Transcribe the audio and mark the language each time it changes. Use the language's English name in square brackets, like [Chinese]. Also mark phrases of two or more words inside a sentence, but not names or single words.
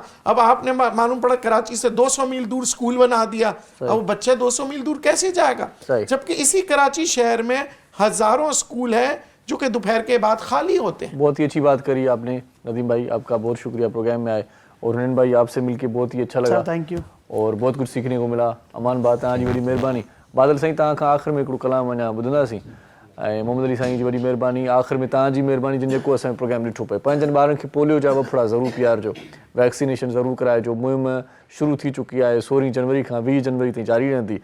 [Urdu] اب آپ نے معلوم پڑا کراچی سے 200 میل دور اسکول بنا دیا, اب وہ بچہ 200 میل دور کیسے جائے گا, جبکہ اسی کراچی شہر میں ہزاروں اسکول ہیں جو کہ دوپہر کے بعد خالی ہوتے ہیں. بہت ہی اچھی بات کری آپ نے ندیم بھائی, آپ کا بہت شکریہ پروگرام میں آئے. اور ہنین بھائی آپ سے مل کے بہت ہی اچھا لگا, [English] thank you, [Urdu] اور بہت کچھ سیکھنے کو ملا. [Sindhi] امان بات تव्हांजी वॾी महिरबानी. बादल साईं तव्हां खां आख़िर में हिकिड़ो कलाम अञा ॿुधंदासीं, ऐं मोहम्मद अली साईं जी वॾी महिरबानी. आख़िर में तव्हांजी महिरबानी जिन जेको असांजो प्रोग्राम ॾिठो पए. पंहिंजनि ॿारनि खे पोलियो जा वफड़ा ज़रूरु पीआरिजो, वैक्सीनेशन ज़रूरु कराइजो. मुहिम शुरू थी चुकी आहे, 16 जनवरी खां 20 जनवरी ताईं जारी रहंदी.